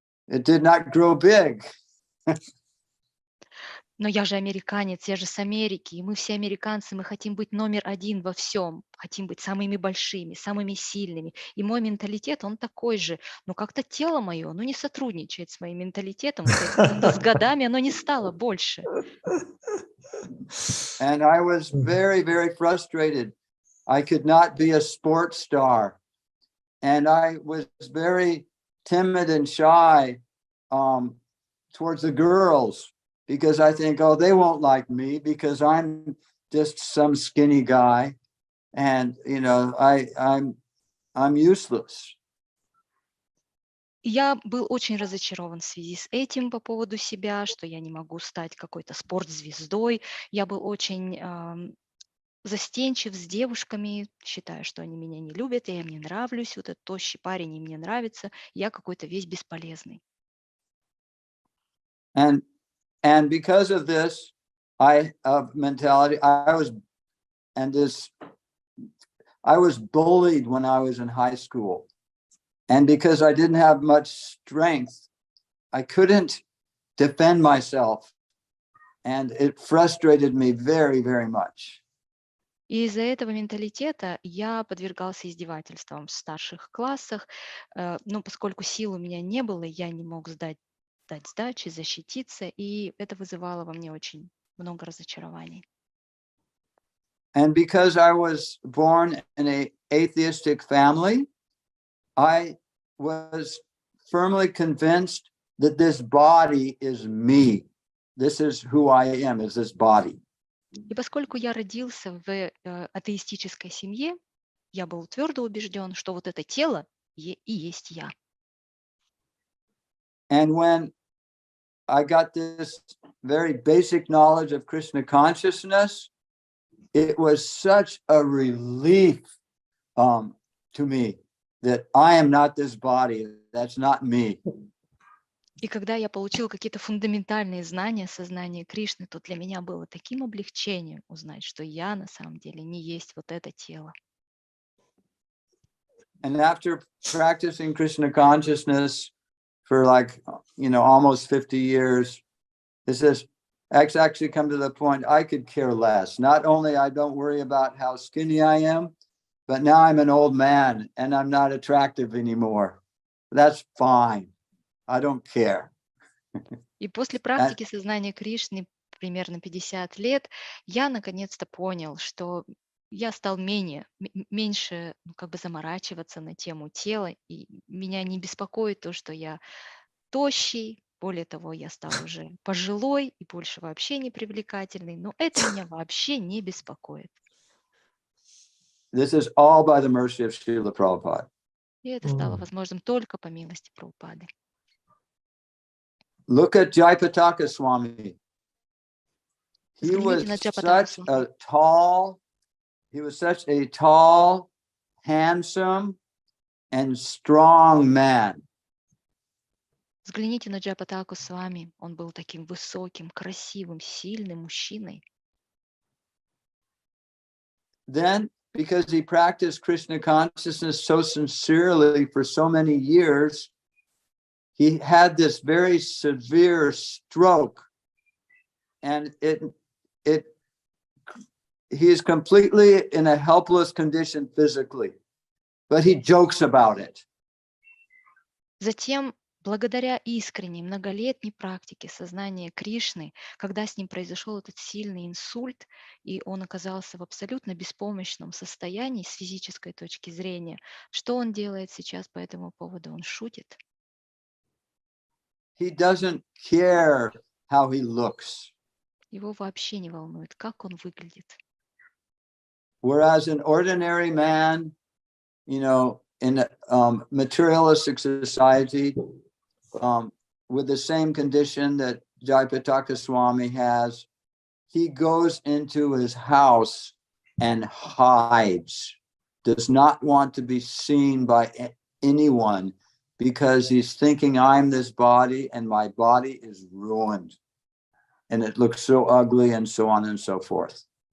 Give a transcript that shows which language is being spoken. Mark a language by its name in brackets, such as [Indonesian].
[English] It did not grow big. [Russian] Но я же американец, я же с Америки, и мы все американцы, мы хотим быть номер один во всем, хотим быть самыми большими, самыми сильными. И мой менталитет, он такой же. Но как-то тело мое, оно не сотрудничает с моим менталитетом. Как-то с годами оно не стало больше. [English] And I was very, very frustrated. I could not be a sports star. And I was very timid and shy towards the girls because I think, oh, they won't like me because I'm just some skinny guy. And, you know, I'm useless. [Russian] Я был очень разочарован в связи с этим по поводу себя, что я не могу стать какой-то спортзвездой. Я был очень застенчив с девушками, считаю, что они меня не любят, я им не нравлюсь, вот этот тощий парень им не нравится, я какой-то весь бесполезный. [English] And because of this, mentality, I was bullied when I was in high school. And because I didn't have much strength, I couldn't defend myself. And it frustrated me very, very much. [Russian] И из-за этого менталитета я подвергался издевательствам в старших классах, но поскольку сил у меня не было, я не мог дать сдачи, защититься, и это вызывало во мне очень много разочарований. [English] And because I was born in an atheistic family, I was firmly convinced that this body is me. this is who I am, is this body. [Russian] И поскольку я родился в атеистической семье, я был твердо убежден, что вот это тело и есть я. [English] And when I got this very basic knowledge of Krishna consciousness, it was such a relief to me that I am not this body, that's not me. [Russian] И когда я получил какие-то фундаментальные знания сознания Кришны, то для меня было таким облегчением узнать, что я на самом деле не есть вот это тело. [English] And after practicing Krishna consciousness for almost 50 years, it says, actually come to the point I could care less. Not only I don't worry about how skinny I am, but now I'm an old man and I'm not attractive anymore. That's fine. I don't care. [Russian] И после практики сознания Кришны примерно 50 лет я наконец-то понял, что я стал меньше заморачиваться на тему тела, и меня не беспокоит то, что я тощий, более того, я стал уже пожилой и больше вообще не привлекательный, но это меня вообще не беспокоит. [English] This is all by the mercy of Шрила Прабхупада. [Russian] И это стало возможным только по милости Прабхупады. [English] Look at Jayapataka Swami. He was [Russian] Взгляните на Джайапатака Свами. [English] such a tall, handsome, and strong man. [Russian] Взгляните на Джайапатаку Свами. Он был таким высоким, красивым, сильным мужчиной. [English] Then, because he practiced Krishna consciousness so sincerely for so many years, he had this very severe stroke, and he is completely in a helpless condition physically, but he jokes about it. [Russian] Затем, благодаря искренней многолетней практике сознания Кришны, когда с ним произошел этот сильный инсульт, и он оказался в абсолютно беспомощном состоянии с физической точки зрения, что он делает сейчас по этому поводу? Он шутит. [English] He doesn't care how he looks. [Russian] Его вообще не волнует, как он выглядит. [English] Whereas an ordinary man, in a materialistic society, with the same condition that Jayapataka Swami has, he goes into his house and hides, does not want to be seen by anyone, because he's thinking I'm this body and my body is ruined and it looks so ugly and so on and so forth.